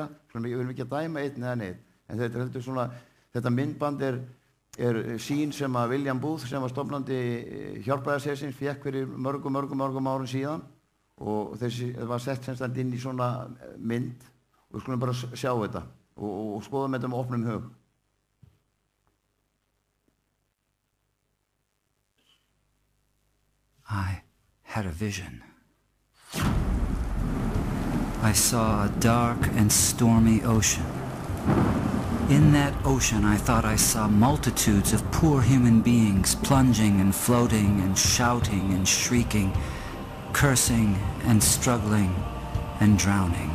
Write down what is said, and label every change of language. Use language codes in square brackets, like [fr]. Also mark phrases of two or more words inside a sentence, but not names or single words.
[is] Við erum ekki að dæma einn eða neitt. En þetta myndband er sýn sem að William Booth sem var stofnandi Hjálpræðishersins fékk fyrir mörgum árum síðan og þessi var sett semst inn í svona mynd og við skulum bara sjá þetta og skoðum þetta með opnum hug. [en] I had a vision. I saw a dark and stormy ocean. In that ocean, I thought I saw multitudes of poor human beings plunging and floating and shouting and shrieking, cursing and struggling and drowning.